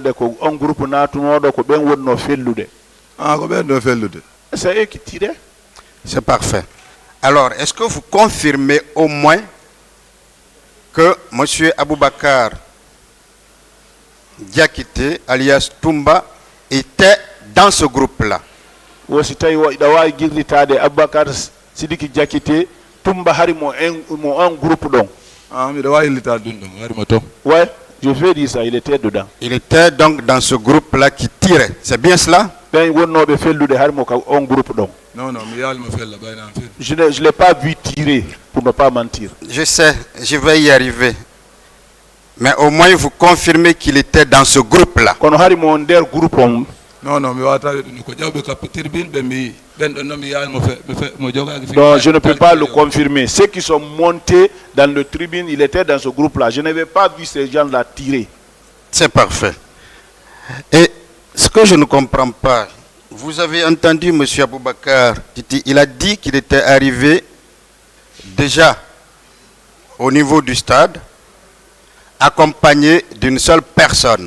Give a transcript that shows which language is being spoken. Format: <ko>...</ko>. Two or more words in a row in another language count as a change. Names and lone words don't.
<fr>C'est eux qui tiraient. C'est parfait. Alors, est-ce que vous confirmez au moins que M. Aboubakar Diakité, alias Toumba, était dans ce groupe-là?</fr> <ff>wosi tawi ida wawi guirlitade Aboubacar Sidiki Diakité Toumba hari mo</ff> <fr>un groupe</fr> <ff>ɗon. mbiɗa wawi illitade ɗum ɗon harimo toon.</ff> <fr>Ouais, je vais dire ça, il était dedans. Il était donc dans ce groupe-là qui tirait. C'est bien cela?</fr> <ff>Ben wonnoɓe fellude hari mo on groupe ɗon. Non, mi yaalimo fella ɓayna am fel.</ff> <fr>Je ne l'ai pas vu tirer, pour ne pas mentir. Je sais, je vais y arriver. Mais au moins vous confirmez qu'il était dans ce groupe-là.</fr> <ff>Kono hari mo nder groupe on. Non, mi wawata ɗum ko ƴawɓe ka tribune ɓe mi ɓen ɗon noon mi yaalimo mo jogaki.</ff> <fr>Non, je ne peux pas le confirmer. Ceux qui sont montés dans le tribune, il était dans ce groupe-là. Je n'avais pas vu ces gens-là tirer. C'est parfait. Et ce que je ne comprends pas, vous avez entendu M. Aboubakar Titi, il a dit qu'il était arrivé déjà au niveau du stade, accompagné d'une seule personne.</fr>